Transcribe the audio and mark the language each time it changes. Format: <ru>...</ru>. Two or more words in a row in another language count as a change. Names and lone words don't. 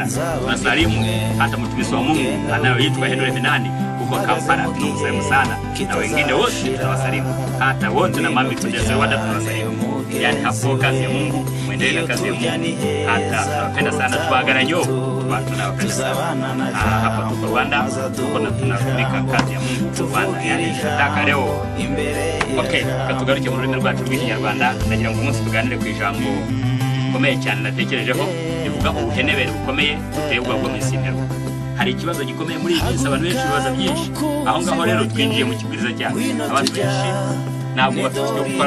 <sw>Tunasalimu hata mtumishi wa Mungu anayoitwa Henry Binani huko Kampala, tunamsalimu sana na wengine wote tunawasalimu, hata wote na mami Serwada tunawasalimu. Yani hapo kazi ya Mungu, muendelee na kazi ya Mungu. Hata tunapenda sana tuagaranyoo tunawapenda sana. Hapa tuko Rwanda tuko na tunatumika kazi ya Mungu Rwanda. Yani nataka leo</sw> <rw>katugaruke mu rurimi rwacu rw'Ikinyarwanda. Ndagira ngo umunsi tuganire ku ijambo rikomeye cyane natekerejeho rivuga ubuhenebere bukomeye buteye ubwoba mu isi y'imperuka. Hari ikibazo gikomeye muri iyi minsi, abantu benshi bibaza byinshi. Aho ngaho rero twinjiye mu kibwiriza cyacu, abantu benshi ntabwo bafite gukora.</rw>